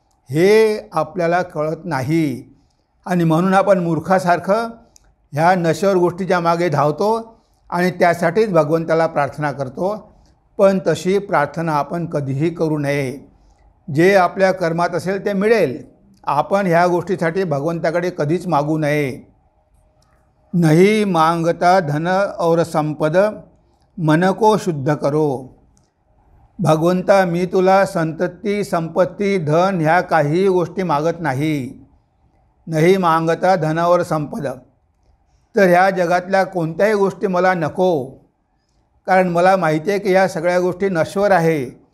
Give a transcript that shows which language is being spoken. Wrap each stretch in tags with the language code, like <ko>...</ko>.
<mr>हे आपल्याला कळत नाही, आणि म्हणून आपण मूर्खासारखं ह्या नश्वर गोष्टीच्या मागे धावतो आणि त्यासाठीच भगवंताला प्रार्थना करतो. पण तशी प्रार्थना आपण कधीही करू नये. जे आपल्या कर्मात असेल ते मिळेल. आपण ह्या गोष्टीसाठी भगवंताकडे कधीच मागू नये.</mr> <hi>नहीं मांगता धन और संपद, मन को शुद्ध करो.</hi> <mr>भगवंता, मी तुला संतती, संपत्ती, धन ह्या काही गोष्टी मागत नाही.</mr> <hi>नहीं मांगता धन और संपद.</hi> <mr>तर ह्या जगातल्या कोणत्याही गोष्टी मला नको, कारण मला माहिती आहे की ह्या सगळ्या गोष्टी नश्वर आहे.</mr>